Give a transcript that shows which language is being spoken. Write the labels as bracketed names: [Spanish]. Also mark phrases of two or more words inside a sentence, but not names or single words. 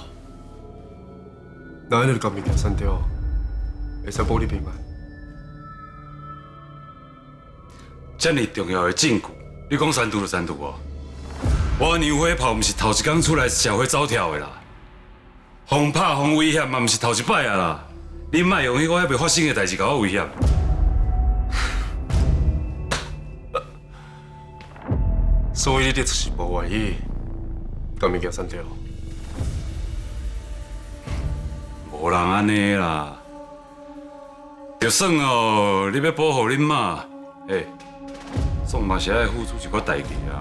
[Min Nan Chinese] 那安尼就甲物件删掉，会使保你平安。这么重要的证据，你讲删除就删除哦。我娘火炮唔是头一天出来社会走跳的啦，轰拍轰威胁嘛唔是头一摆啊啦。你莫用迄个还未发生的代志甲我威胁。所以你就是无愿意甲物件删掉。无人安尼啦，就算哦，你要保护恁妈，总嘛是爱付出一寡代价啊。